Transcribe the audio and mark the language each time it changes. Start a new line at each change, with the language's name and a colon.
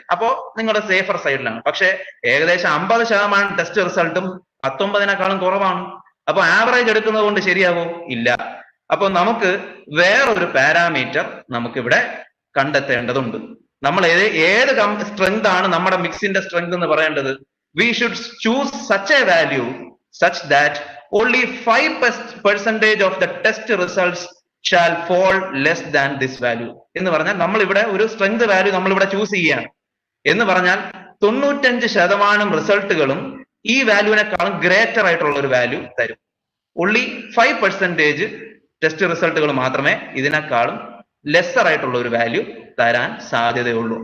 Malayalam: അപ്പോ നിങ്ങളുടെ സേഫർ സൈഡിലാണ്. പക്ഷെ ഏകദേശം 50% ടെസ്റ്റ് റിസൾട്ടും 19-നേക്കാളും കുറവാണ്. അപ്പൊ ആവറേജ് എടുക്കുന്നത് കൊണ്ട് ശരിയാവോ? ഇല്ല. അപ്പൊ നമുക്ക് വേറൊരു പാരാമീറ്റർ നമുക്കിവിടെ കണ്ടെത്തേണ്ടതുണ്ട്. നമ്മൾ ഏത് സ്ട്രെങ്ത് ആണ് നമ്മുടെ മിക്സിന്റെ സ്ട്രെങ്ത് എന്ന് പറയേണ്ടത്?
English: We should choose such a value such that only 5% of the test results shall fall less than this value.
Malayalam: എന്ന് പറഞ്ഞാൽ നമ്മൾ ഇവിടെ ഒരു സ്ട്രെങ്ത് വാല്യൂ നമ്മൾ ഇവിടെ ചൂസ് ചെയ്യുകയാണ് എന്ന് പറഞ്ഞാൽ 95% റിസൾട്ടുകളും ഈ വാല്യൂവിനെക്കാളും ഗ്രേറ്റർ ആയിട്ടുള്ള ഒരു വാല്യൂ തരും. only 5% ടെസ്റ്റ് റിസൾട്ടുകൾ മാത്രമേ ഇതിനേക്കാളും ലെസ്സർ ആയിട്ടുള്ള ഒരു വാല്യൂ തരാൻ സാധ്യതയുള്ളൂ.